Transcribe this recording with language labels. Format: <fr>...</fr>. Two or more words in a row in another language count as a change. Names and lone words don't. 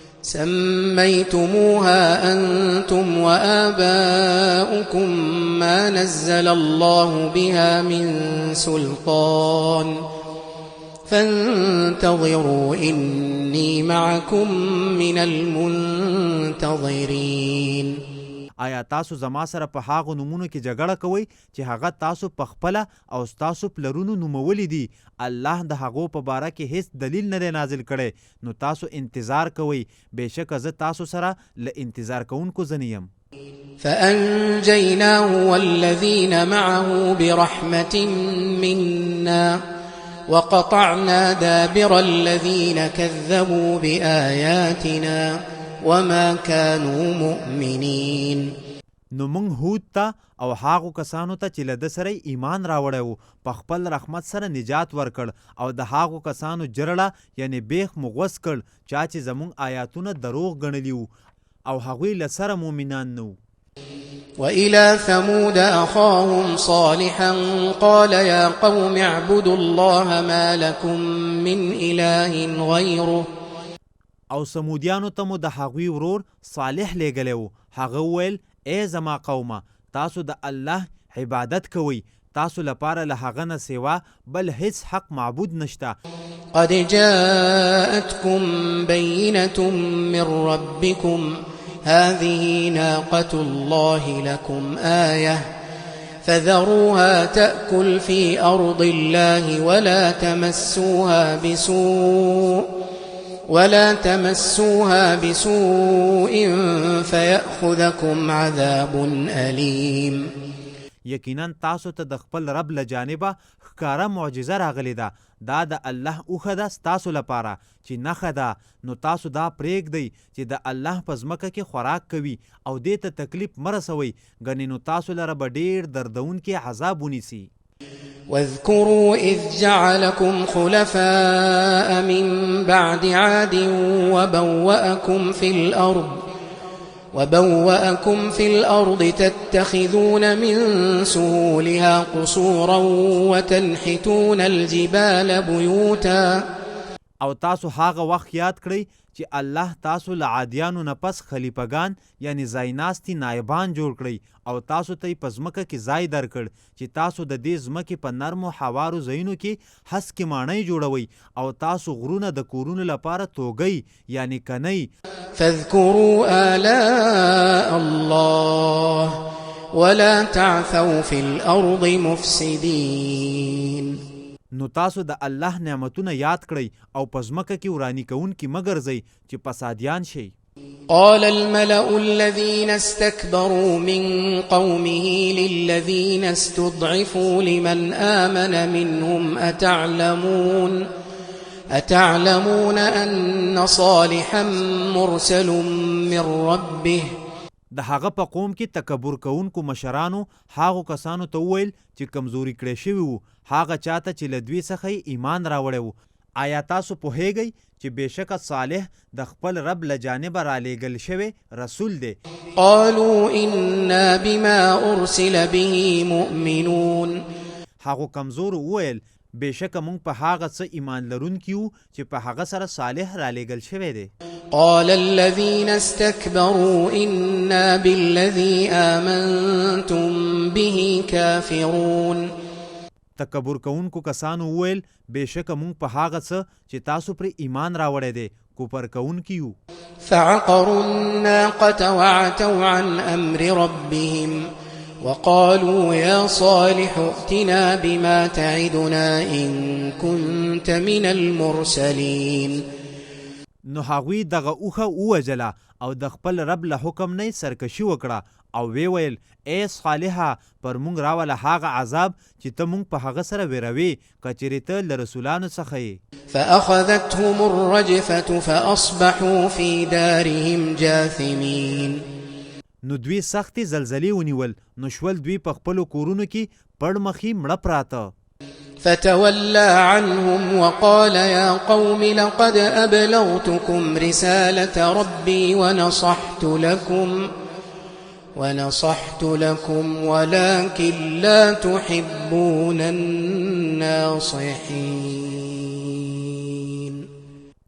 <ar>سميتموها أنتم وآباؤكم ما نزل الله بها من سلطان فانتظروا إني معكم من المنتظرين.</ar> <ps>آیا تاسو زما سره په هغو نومونو کې جګړه کوئ چې هغه تاسو په خپله او ستاسو پلرونو نومولی دي؟ الله د هغو په باره کې هیڅ دلیل نه دی نازل کړی، نو تاسو انتظار کوئ. بېشکه زه تاسو سره له انتظار کوونکو ځنې یم.</ps> <ar>فأنجيناه والذين معه برحمة منا وقطعنا دابر الذين كذبوا بآياتنا وما كانوا مؤمنين.</ar> <ps>نو موږ هود ته او هاغو کسانو ته چې له ده سره ایمان راوړی و په خپل رحمت سره نجات ورکړ، او د هاغو کسانو جرړه یعنی بیخ مغوس کړ چا چې زموږ آیاتونه دروغ ګڼلي وو او هغوی له سره مؤمنان نه وو.</ps> <ar>وإلى ثمود أخاهم صالحا قال يا قوم اعبدوا الله ما لكم من إله غيره.</ar> <ps>او سمودیانو ته مو د هغوی ورور صالح لیږلی و. هغه وویل ای زما قومه، تاسو د الله عبادت کوئ، تاسو لپاره له هغه نه سوا بل هیڅ حق معبود نشته.</ps> <ar>قد جاءتكم بينة من ربكم هذه ناقة الله لكم آية فذروها تأكل في أرض الله ولا تمسوها بسوء فيأخذكم عذاب أليم.</ar> <ps>یقینا تاسو ته د خپل رب له جانبه ښکاره معجزه راغلی ده. دا د الله اوښه ده ستاسو لپاره چې نښه ده، نو تاسو دا پرېږدئ چې د الله په ځمکه کې خوراک کوي او دې ته تکلیف مه رسوئ، ګنې نو تاسو لره به ډېر دردونکی عذاب ونیسي.</ps> <ar>واذكروا إذ جعلكم خلفاء من بعد عاد وبوأكم في الأرض تتخذون من سهولها قصورا وتنحتون الجبال بيوتا.</ar> <ps>او تاسو هغه وخت یاد کړئ چې الله تاسو له عادیانو نه پس خلیفګان یعنی ځایناستي نایبان جوړ کړئ، او تاسو ته یې په ځمکه کې ځای درکړ چې تاسو د دې ځمکې په نرمو هوارو ځایونو کې هسکې ماڼۍ جوړوئ، او تاسو غرونه د کورونو لپاره توګئ یعنی کنئ.</ps> <ar>فاذكروا آلاء الله ولا تعثوا في الأرض مفسدين.</ar> <ps>نو تاسو د الله نعمتونه یاد کړئ او په ځمکه کې ورانی کوونکي مه ګرځئ چې فسادیان شئ.</ps> <ar>قال الملأ الذين استكبروا من قومه للذين استضعفوا لمن آمن منهم أتعلمون أن صالحا مرسل من ربه.</ar> <ps>د هغه په قوم کې تکبر کوونکو مشرانو هغو کسانو ته وویل چې کمزوري کړی شوي وو هغه چاته چې له دوی څخه یې ایمان راوړی و. آیا تاسو پوهیږئ چې بېشکه صالح د خپل رب له جانبه رالیږل شوی رسول دی؟</ps> <ar>قالوا إنا بما أرسل به مؤمنون.</ar> <ps>هغو کمزورو وویل بېشکه موږ په هغه څه ایمان لرونکي یو چې په هغه سره صالح رالیږل شوی دی.</ps> <ar>قال الذين استكبروا إنا بالذي آمنتم به كافرون.</ar> <ps>تکبر کوونکو کسانو وویل بېشکه موږ په هغه څه چې تاسو پرې ایمان راوړی دی کفر کوونکي یو.</ps> <ar>فعقروا الناقة وعتوا عن أمر ربهم وقالوا يا صالح ائتنا بما تعدنا إن كنت من المرسلين.</ar> <ps>نو هغوی دغه اوښه ووژله او د خپل رب له حکم نه سرکشي وکړه او وی ویل ای صالحه پر موږ راوله هغه عذاب چې ته موږ په هغه سره ویروې که چیرې ته له رسولانو څخه یې.</ps> <ar>فأخذتهم الرجفة فأصبحوا في دارهم جاثمين.</ar> <ps>نو دوی سختې زلزلې ونیول، نو شول دوی په خپلو کورونو کې پړمخي مړه پراته.</ps> <ar>فتولى عنهم وقال يا قوم لقد أبلغتكم رسالة ربي ونصحت لكم ولكن لا تحبون الناصحين.</ar>